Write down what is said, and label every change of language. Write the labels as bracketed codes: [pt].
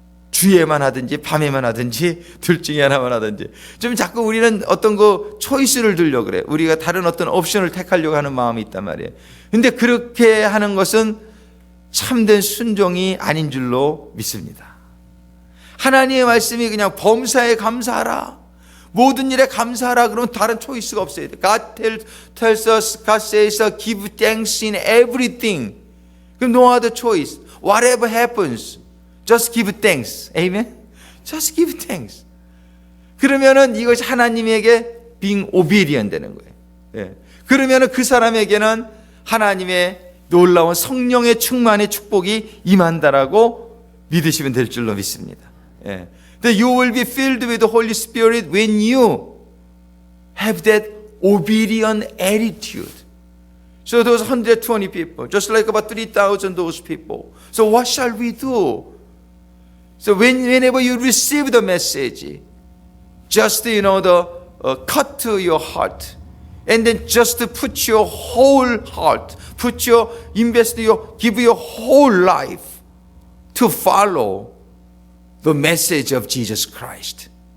[ko] 주에만 하든지 밤에만 하든지 둘 중에 하나만 하든지 좀 자꾸 우리는 어떤 그 초이스를 들려고 그래. 우리가 다른 어떤 옵션을 택하려고 하는 마음이 있단 말이에요. 근데 그렇게 하는 것은 참된 순종이 아닌 줄로 믿습니다. 하나님의 말씀이 그냥 범사에 감사하라. 모든 일에 감사하라. 그러면 다른 초이스가 없어야 돼. [en] God tells us, God says, give thanks in everything. 그럼 no other choice. Whatever happens, just give thanks. Amen? Just give thanks. [ko] 그러면은 이것이 하나님에게 [en] being obedient [ko] 되는 거예요. 그러면은 그 사람에게는 하나님의 놀라운 성령의 충만의 축복이 임한다라고 믿으시면 될 줄로 믿습니다. [en] That you will be filled with the Holy Spirit when you have that obedient attitude. So those 120 people, just like about 3,000 those people. So what shall we do? So whenever you receive the message, just cut to your heart, and then just put your whole heart, give your whole life to follow the message of Jesus Christ.